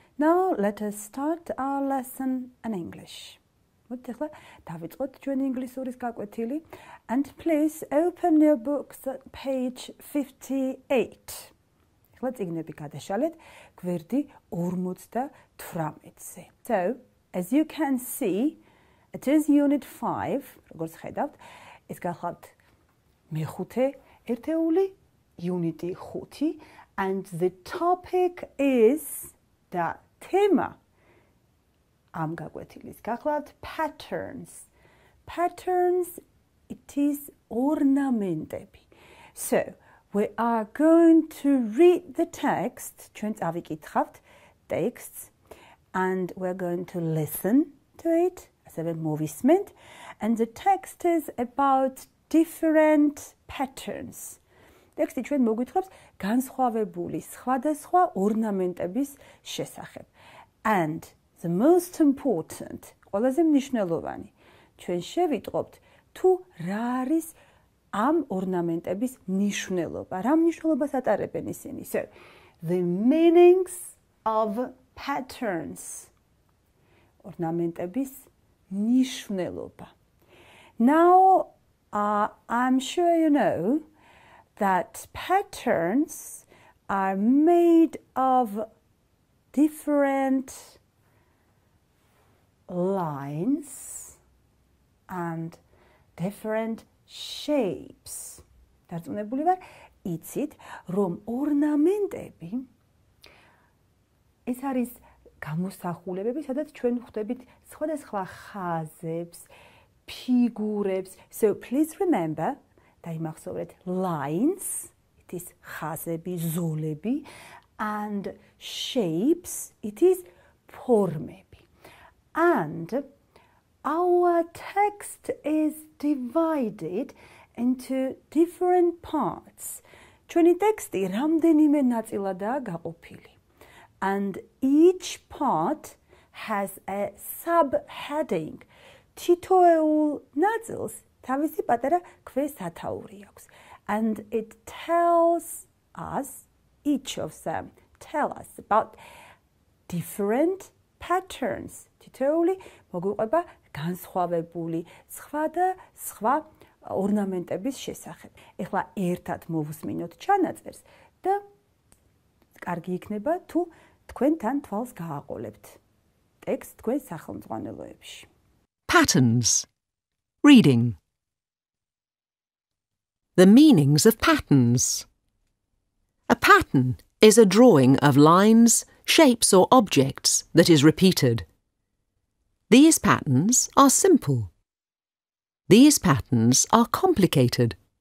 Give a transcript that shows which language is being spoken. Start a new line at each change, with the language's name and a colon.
English: Now let us start our lesson in English.
Georgian: დავიწყოთ ჩვენი ინგლისურის გაკვეთილი
English: and please open your books at page 58.
Georgian: ახლა წიგნები გადაშალეთ გვერდი 58-ზე.
English: So, as you can see, it is unit 5,
Georgian: როგორც ხედავთ, ეს გახლავთ მეხუთე ერთეული,
English: unit 5, and the topic is
Georgian: და თემა ამ გაკვეთილის გახლავთ
English: patterns. Patterns, it is ornamentები. So, we are going to read the text,
Georgian: ჩვენ წავიკითხავთ
English: texts, and we're going to listen to it,
Georgian: ასევე მოვისმენთ,
English: and the text is about different patterns.
Georgian: ტექსტი ჩვენ მოგვითხობს განსხვავებული სხვადასხვა ორნამენტების შესახებ.
English: And the most important,
Georgian: ყველაზე მნიშვნელოვანი, ჩვენ შევიტყობთ თუ რა არის ამ ორნამენტების მნიშვნელობა, რა მნიშვნელობას ატარებენ ისინი.
English: So, the meanings of patterns.
Georgian: ორნამენტების მნიშვნელობა.
English: Now, I'm sure you know that patterns are made of different lines and different shapes.
Georgian: დარწმუნებული ვარ, იცით, რომ ორნამენტები ეს არის გამოსახულებები, სადაც ჩვენ ხვდებით სხვადასხვა ხაზებს, ფიგურებს.
English: So please remember,
Georgian: დაიმახსოვრეთ,
English: lines, it is ხაზები, ზოლები, and shapes, it is ფორმები. And our text is divided into different parts.
Georgian: ჩვენი ტექსტი რამდენიმე ნაწილადაა გაყოფილი.
English: And each part has a subheading.
Georgian: თითოეულ ნაწილს თავისი პატარა ქვესათაური აქვს.
English: And it tells us, each of them tell us about different patterns.
Georgian: თითოეული მოგვიყვება განსხვავებული სხვა ორნამენტების შესახებ. ეხლა ერთად მოვუსმინოთ ჩანაწერს და კარგი იქნება თუ თქვენ თან თვალს გააყოლებთ ტექსტს თქვენ სახელმძღვანელოებში.
English: Patterns. Reading. The meanings of patterns. A pattern is a drawing of lines, shapes or objects that is repeated. These patterns are simple. These patterns are complicated.